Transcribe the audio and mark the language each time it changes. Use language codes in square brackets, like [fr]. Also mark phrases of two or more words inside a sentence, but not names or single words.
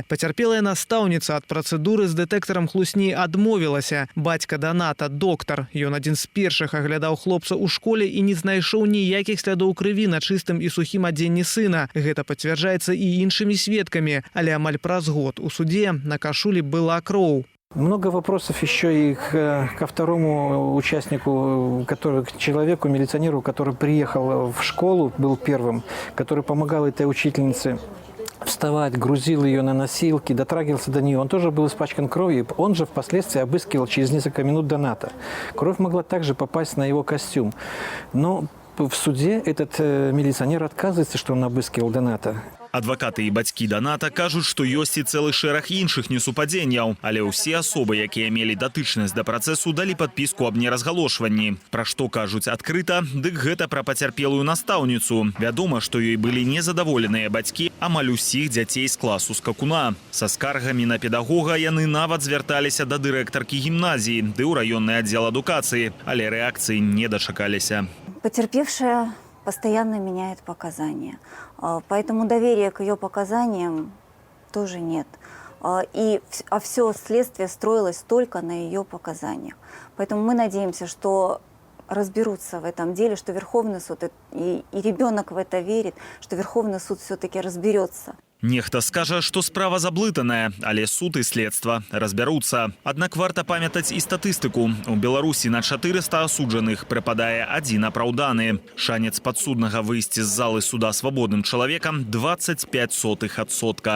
[be] Пацярпелая настаўніца ад працэдуры з дэтэктарам хлусні адмовілася. Бацька Доната, доктар. Ён адзін з першых аглядаў хлопца ў школе і не знайшоў ніякіх слядоў крыві на чыстым і сухім адзенні сына. Гэта пацвярджаецца і іншымі сведкамі, але амаль праз год у суде на кашулі была кроў. [ru] Много вопросов еще и ко второму участнику, к человеку, милиционеру, который приехал в школу, был первым, который помогал этой учительнице вставать, грузил ее на носилки, дотрагивался до нее. Он тоже был испачкан кровью. Он же впоследствии обыскивал через несколько минут Доната. Кровь могла также попасть на его костюм. Но в суде этот милиционер отказывается, что он обыскивал Доната. [be] Адвакаты і бацькі Доната кажуць, што ёсць і цэлы шэраг іншых несупадзенняў, але ўсе асобы, якія мелі датычнасць да працэсу, далі падпіску аб неразгалошванні. Пра што кажуць адкрыта, дык гэта пра пацярпелую настаўніцу. Вядома, што ёй былі незадаволеныя бацькі амаль усіх дзяцей з класу Скакуна. Са скаргамі на педагога яны нават звярталіся да дырэктаркі гімназіі ды ў раённы аддзел адукацыі, але рэакцыі не дачакаліся. [ru] Потерпевшая постоянно меняет показания, поэтому доверия к ее показаниям тоже нет. А все следствие строилось только на ее показаниях. Поэтому мы надеемся, что разберутся в этом деле, что Верховный суд, и ребенок в это верит, что Верховный суд все-таки разберется. [be] Нехта скажа, што справа заблытаная, але суд і следства разбяруцца. Аднак варта памятаць і статыстыку. У Беларусі на 400 асуджаных прыпадае адзін апраўданы. Шанец падсуднага выйсці з залы суда свабодным чалавекам 0,25%.